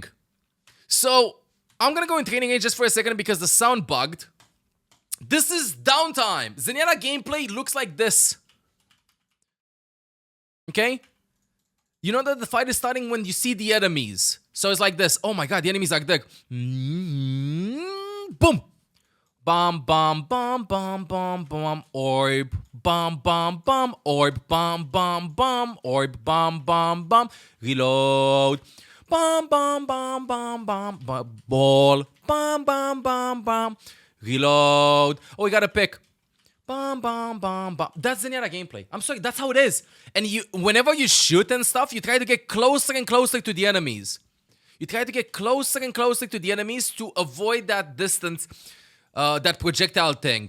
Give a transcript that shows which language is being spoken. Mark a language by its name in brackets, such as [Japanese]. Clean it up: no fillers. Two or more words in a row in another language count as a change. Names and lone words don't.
[English] So, I'm gonna go in training range just for a second because the sound bugged. This is downtime. Zenyatta gameplay looks like this. Okay? You know that the fight is starting when you see the enemies. So it's like this. Oh my god, the enemies are there. Boom. Bam, bam, bam, bam, bam, bam, orb. Bam, bam, bam, orb. Bam, bam, bam, orb. Bam, bam, bam. Reload. Bam, bam, bam, bam, bam, bam. Ball. Bam, bam, bam, bam. Reload. Oh, we got to pick. Bam, bam, bam, bam. That's Zenyatta gameplay. I'm sorry, that's how it is. And you, whenever you shoot and stuff, you try to get closer and closer to the enemies. You try to get closer and closer to the enemies to avoid that distance, that projectile thing.